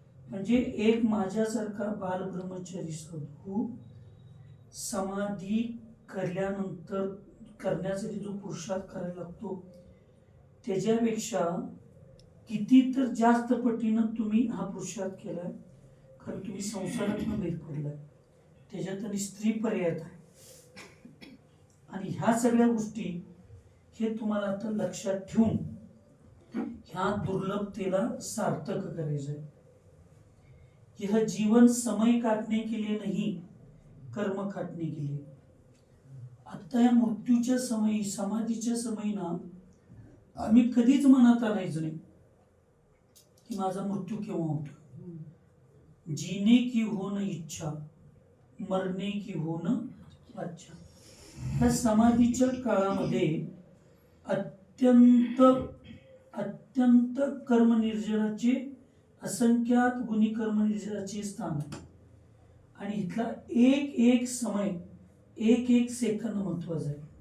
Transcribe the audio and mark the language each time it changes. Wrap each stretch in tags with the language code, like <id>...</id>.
<mr>म्हणजे एक माझ्यासारखा बालब्रह्मचारी साधू समाधी करण्यानंतर करण्यासाठी जो पुरुषार्थ करायला लागतो त्याच्यापेक्षा किती तर जास्त पटीनं तुम्ही हा पुरुषार्थ केलाय. कारण तुम्ही संसारातून बाहेर पडलाय, त्याच्यात आणि स्त्री पर्याय आहे. आणि ह्या सगळ्या गोष्टी हे तुम्हाला आता लक्षात ठेवून ह्या दुर्लभतेला सार्थक करायचं आहे.</mr> <hi>यह जीवन समय काटने के लिए नहीं, कर्म काटने के लिए.</hi> <mr>आता या मृत्यूच्या समयी, समाधीच्या समयी ना, आम्ही कधीच मनात आणायचं नाही की माझा मृत्यू केव्हा होतो.</mr> <hi>जीने की हो न इच्छा, मरने की हो न अच्छा.</hi> <mr>ह्या समाधीच्या काळामध्ये अत्यंत अत्यंत कर्मनिर्जराचे, असंख्यात गुणी कर्मनिर्जराचे स्थान आहे. आणि इथला एक एक समय, एक एक सेकंद महत्वाचा आहे.</mr>